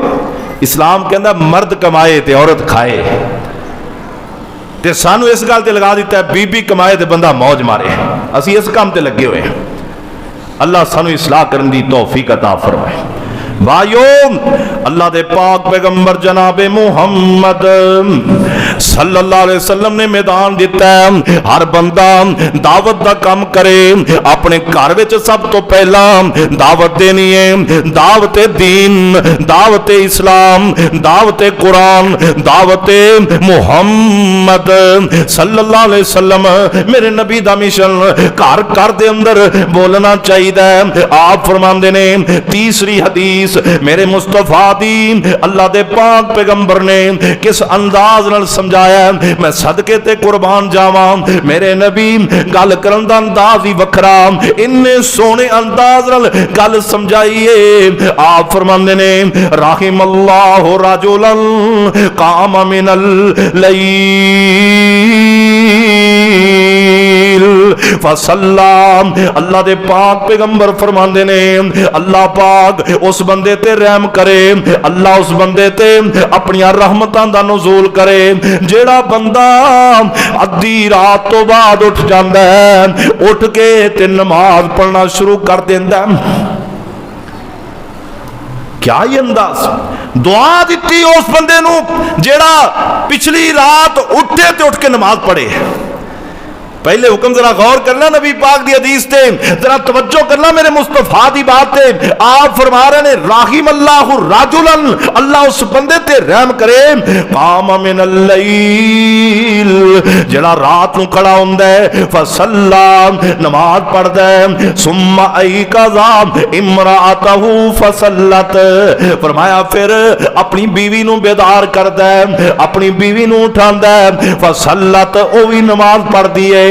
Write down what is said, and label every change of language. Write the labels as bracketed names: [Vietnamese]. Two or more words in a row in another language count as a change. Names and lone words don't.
[Punjabi] اسلام کہندا مرد کمائے تے عورت کھائے، تے سانوں اس گل تے لگا دتا ہے بیبی کمائے تے بندہ موج مارے. اسی اس کام تے لگے ہوئے ہیں. اللہ سانوں اصلاح کرنے کی توفیق عطا فرمائے. بھائیو، اللہ دے پاک پیغمبر جنابِ محمد [Arabic] صلى الله عليه وسلم [Punjabi] نے میدان دتا ہے، ہر بندہ دعوت کا کام کرے. اپنے گھر وچ سب توں پہلا دعوت دینی ہے، دعوت دین، دعوت اسلام، دعوت قرآن، دعوت محمد [Arabic] صلى الله عليه وسلم. [Punjabi] میرے نبی دا مشن گھر گھر دے اندر بولنا چاہیے. آپ فرماندے نے تیسری حدیث میرے مصطفیٰ دی، اللہ دے پاک پیغمبر نے کس انداز نال سمجھایا، میں صدقے تے قربان جاواں. میرے نبی گل کرن دا انداز ہی وکھرا، اِنّے سوہنے انداز نال گل سمجھائیے. آپ فرماندے نے [Arabic] رحم الله رجلا قام من الليل فصلى. [Punjabi] اللہ دے پاک پیغمبر فرماندے نے اللہ پاک اس بندے تے رحم کرے، اللہ اس بندے تے اپنی رحمتاں دا نزول کرے جیہڑا بندہ ادھی رات توں بعد اٹھ جاتا ہے، اٹھ کے تے نماز پڑھنا شروع کر دیندا. کیا ہی انداز دعا دی اس بندے نوں جیہڑا پچھلی رات اٹھے تے اٹھ کے نماز پڑھے. پہلے حکم ذرا غور کرنا نبی پاک دی حدیث تے، ذرا توجہ کرنا میرے مصطفیٰ دی بات تے. آپ فرما رہے نے [Arabic] رحم الله رجلا, [Punjabi] اللہ اس بندے تے رحم کرے [Arabic] قام من الليل [Punjabi] جیہڑا رات نوں کھڑا ہندا ہے، فصلی نماز پڑھدا ہے, [Arabic] ثم أيقظ امرأته فصلت, [Punjabi] فرمایا پھر اپنی بیوی نوں بیدار کردا ہے، اپنی بیوی نوں اٹھاندا ہے، فصلت او بھی نماز پڑھدی ہے.